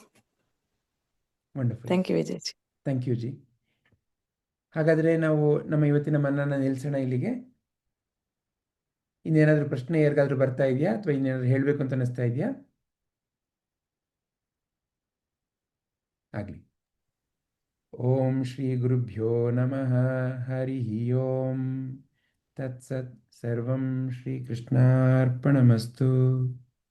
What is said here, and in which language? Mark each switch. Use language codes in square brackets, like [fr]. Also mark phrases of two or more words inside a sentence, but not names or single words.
[en] Wonderful. Thank you ವಿಜಯ್ ಜಿ. Thank you ಜಿ. [kn] ಹಾಗಾದರೆ ನಾವು ನಮ್ಮ ಇವತ್ತಿನ ಮನ್ನನ ನಿಲ್ಲಿಸೋಣ ಇಲ್ಲಿಗೆ. ಇನ್ನೇನಾದರೂ ಪ್ರಶ್ನೆ ಯಾರಿಗಾದ್ರೂ ಬರ್ತಾ ಇದೆಯಾ, ಅಥವಾ ಇನ್ನೇನಾದ್ರೂ ಹೇಳಬೇಕು ಅಂತ ಅನಿಸ್ತಾ ಇದೆಯಾ? ಆಗಲಿ. [sa] ಓಂ ಶ್ರೀ ಗುರುಭ್ಯೋ ನಮಃ. ಹರಿ ಓಂ ತತ್ಸತ್. ಸರ್ವಂ ಶ್ರೀಕೃಷ್ಣಾರ್ಪಣಮಸ್ತು.